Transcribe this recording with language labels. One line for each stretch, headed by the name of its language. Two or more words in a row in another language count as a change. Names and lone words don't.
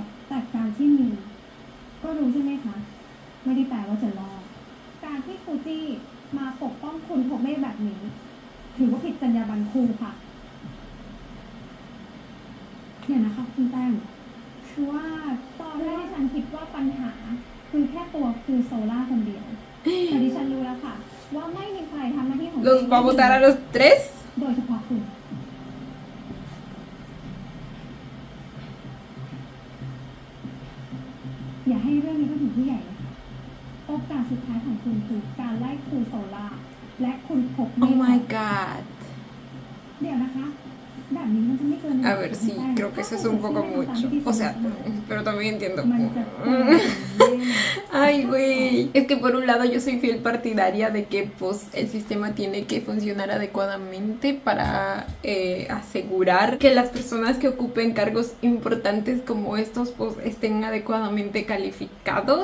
Thai: แต่การที่มี ก็รู้ใช่ไหมคะ ไม่ได้แปลว่าจะรอด การที่ครูจี้มาปกป้องคุณพกเมฆแบบนี้ ถือว่าผิดจรรยาบรรณครูค่ะเดี๋ยวนะคะคุณแต้มคือว่าตอนแรกที่ฉันคิดว่าปัญหา คือแค่ตัวครูโซล่าคนเดียว แต่ดิฉันรู้แล้วค่ะ ว่าไม่มีใครทำหน้าที่ของ
Spanish: ¿Los va a votar a los tres?
Thai: โดยเฉพาะคุณ อย่าให้เรื่องนี้ต้องถึงผู้ใหญ่เลยค่ะโอกาสสุดท้ายของคุณคือการไล่ครูโซล่าและคุณพกเม
English: Oh
Thai: ฆ
English: my god.
Thai: เดี๋ยวนะคะ แบบนี้มันจะไม่เกิน
Spanish: A ver, sí, creo que eso es un poco mucho. O sea, pero también entiendo.
Thai: มันจะเกินแน่
Spanish: Ay, güey. Es que por un lado yo soy fiel partidaria de que pues el sistema tiene que funcionar adecuadamente para asegurar que las personas que ocupen cargos importantes como estos pues estén adecuadamente calificados.